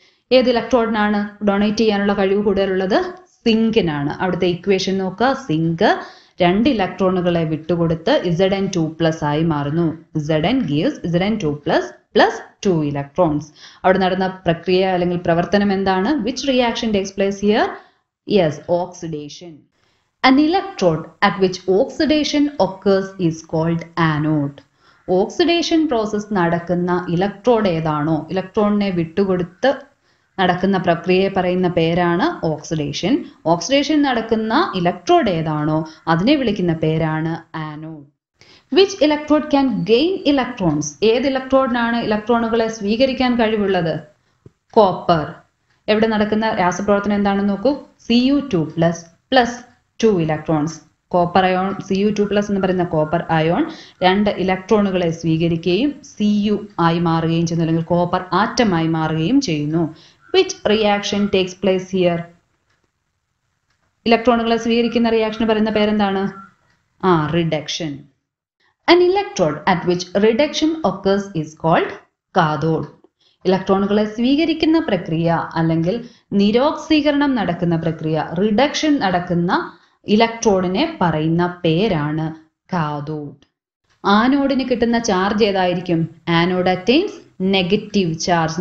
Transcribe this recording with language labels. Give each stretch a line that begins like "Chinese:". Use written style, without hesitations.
Malayalam: ഏത് ഇലക്ട്രോഡിനാണ് ഡൊണേറ്റ് ചെയ്യാനുള്ള കഴിവ് കൂടുതലുള്ളത്? സിങ്കിനാണ്. അവിടുത്തെ ഇക്വേഷൻ നോക്കുക. സിങ്ക് 2 ഇലക്ട്രോണുകളെ വിട്ടുകൊടുത്ത് Zn2+ ആയി മാറുന്നു.
English: Zn gives Zn2+ plus 2 electrons.
Malayalam: അവിടെ നടന്ന പ്രക്രിയ അല്ലെങ്കിൽ പ്രവർത്തനം എന്താണ്?
English: Which reaction takes place here? Yes, oxidation. An electrode at which oxidation occurs is called anode.
Malayalam: Oxidation process നടക്കുന്ന ഇലക്ട്രോഡ് ഏതാണോ, ഇലക്ട്രോണിനെ വിട്ടുകൊടുത്ത് നടക്കുന്ന പ്രക്രിയയെ പറയുന്ന പേരാണ് ഓക്സിഡേഷൻ. ഓക്സിഡേഷൻ നടക്കുന്ന ഇലക്ട്രോഡ് ഏതാണോ അതിനെ വിളിക്കുന്ന പേരാണ് anode.
English: Which electrode can gain electrons?
Malayalam: ഏത് ഇലക്ട്രോഡിനാണ് ഇലക്ട്രോണുകളെ സ്വീകരിക്കാൻ കഴിവുള്ളത്? കോപ്പർ. എവിടെ നടക്കുന്ന രാസപ്രവർത്തനം എന്താണെന്ന് നോക്കൂ.
English: Cu2+ plus 2 electrons.
Malayalam: Copper ion Cu2+ എന്ന് പറയുന്ന കോപ്പർ അയോൺ 2 ഇലക്ട്രോണുകളെ സ്വീകരിക്കുകയും Cu ആയി മാറുകയും ചെയ്യുന്നു, അല്ലെങ്കിൽ കോപ്പർ ആറ്റമായി മാറുകയും ചെയ്യുന്നു.
English: Which reaction takes place here?
Malayalam: ഇലക്ട്രോണുകളെ സ്വീകരിക്കുന്ന റിയാക്ഷന് പറയുന്ന പേരെന്താണ്?
English: Reduction. An electrode at which reduction occurs is called cathode.
Malayalam: ഇലക്ട്രോണുകളെ സ്വീകരിക്കുന്ന പ്രക്രിയ അല്ലെങ്കിൽ നിരോക്സീകരണം നടക്കുന്ന പ്രക്രിയ, റിഡക്ഷൻ നടക്കുന്ന ഇലക്ട്രോഡിനെ പറയുന്ന പേരാണ് കാഥോഡ്. ആനോഡിന് കിട്ടുന്ന ചാർജ് ഏതായിരിക്കും?
English: Anode attains negative charge.